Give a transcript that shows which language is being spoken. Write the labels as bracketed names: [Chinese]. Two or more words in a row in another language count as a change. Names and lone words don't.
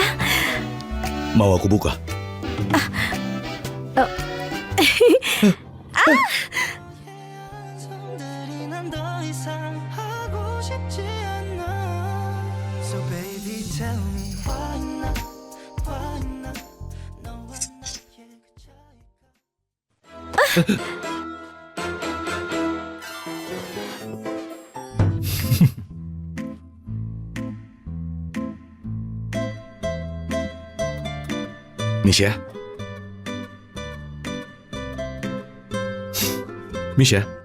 [Indonesian] Mau aku buka? [Korean] 성들이 난 더 이상 하고 싶지 않아. [English] So baby tell me why not [Korean] 너와 나의 그 차이가 [English] Misha? Misha?